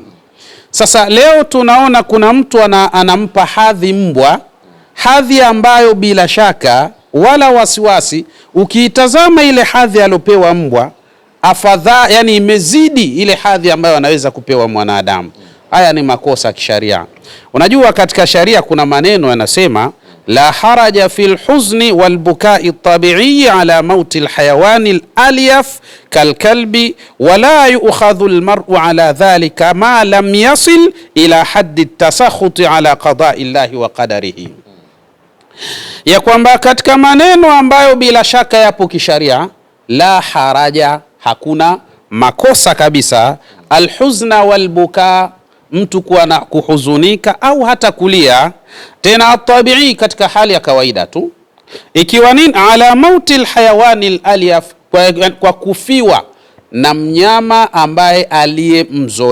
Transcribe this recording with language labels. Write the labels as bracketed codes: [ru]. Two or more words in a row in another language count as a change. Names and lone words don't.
[sw] Sasa leo tunaona kuna mtu anampa hadhi mbwa, hadhi ambayo bila shaka wala wasiwasi ukiitazama ile hadhi alopewa mbwa afadha, yani imezidi ile hadhi ambayo anaweza kupewa mwanadamu. Haya ni makosa kisharia. Unajua katika sharia kuna maneno yanasema, [ar] لا حرج في الحزن والبكاء الطبيعي على موت الحيوان الأليف كالكلب ولا يؤاخذ المرء على ذلك ما لم يصل إلى حد التسخط على قضاء الله وقدره. [sw] Ya kwamba katika maneno ambayo bila shaka yapo kisharia, [ar] لا حرج, [sw] hakuna makosa kabisa, [ar] الحزن والبكاء, [sw] mtu kuwa na kuhuzunika au hata kulia, tena atabii katika hali ya kawaida tu, ikiwa nini, [ar] على موت الحيوان الأليف, [sw] kwa kufiwa na mnyama ambaye aliyemzoea.